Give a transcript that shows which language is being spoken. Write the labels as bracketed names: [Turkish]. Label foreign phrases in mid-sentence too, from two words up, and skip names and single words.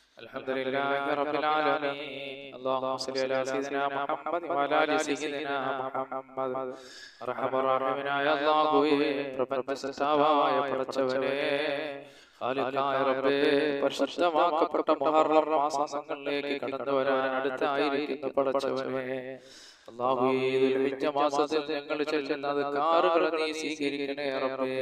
[Arabic] الحمد لله رب العالمين. اللهم صل على سيدنا محمد وعلى آل سيدنا محمد. [Malayalam] റഹ്മാനായ അല്ലാഹുവേ, പ്രപഞ്ച സൃഷ്ടാവായ പടച്ചവനേ, ഖാലിഖായ റബ്ബേ, പരിശുദ്ധമാക്കപ്പെട്ട മുഹറം മാസങ്ങളിലേക്ക് കടന്നു വരാൻ അടുത്തായിരിക്കുന്ന പടച്ചവനേ, അല്ലാഹുവേ, ദുൽഹിജ്ജ മാസത്തിൽ ഞങ്ങൾ ചെല്ലുന്ന അദ്കാറുകൾ നീ സ്വീകരിക്കണേ റബ്ബേ.